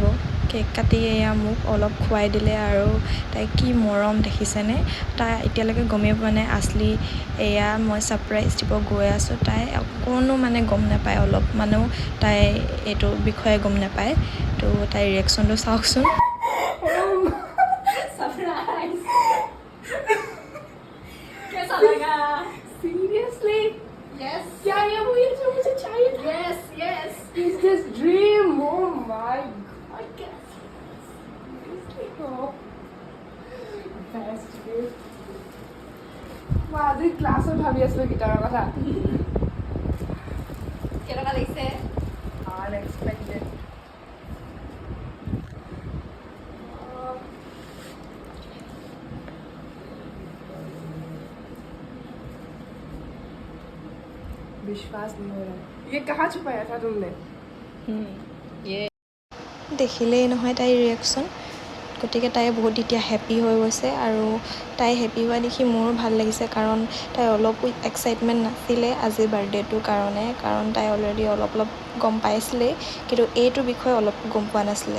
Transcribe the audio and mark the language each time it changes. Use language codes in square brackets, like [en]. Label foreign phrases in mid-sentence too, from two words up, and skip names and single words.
[as] কেক কাটি এয়া মোক অলপ খুৱাই দিলে আৰু তাই কি মৰম দেখিছেনে। তাই এতিয়ালৈকে গমেই পোৱা নাই আচলি এয়া মই ছাৰপ্ৰাইজ দিব গৈ আছোঁ। তাই অকণো মানে গম নাপায়, অলপ মানেও তাই এইটো বিষয়ে গম নাপায়। তো তাইৰ ৰিয়েকশ্যনটো চাওকচোন। [hi] कैसा लगा? [en] Seriously? Yes. [hi] क्या ये वो ये जो मुझे चाहिए था? [en] Yes, yes. Is this dream? Oh my god! Seriously? Oh. Best gift. [as] মই আজি ক্লাছত ভাবি আছিলোঁ গিটাৰৰ কথা। কেনেকুৱা লাগিছে? Unexpected. [hi] विश्वास नहीं हो रहा है। ये कहाँ छुपाया था तुमने? [as] দেখিলেই নহয় তাইৰ ৰিয়েকশ্যন, গতিকে তাই বহুত এতিয়া হেপ্পী হৈ গৈছে আৰু তাই হেপ্পী হোৱা দেখি মোৰো ভাল লাগিছে, কাৰণ তাই অলপো এক্সাইটমেণ্ট নাছিলে আজিৰ বাৰ্থডেটোৰ কাৰণে, কাৰণ তাই অলৰেডি অলপ গম পাইছিলেই, কিন্তু এইটো বিষয়ে অলপ গম পোৱা নাছিলে।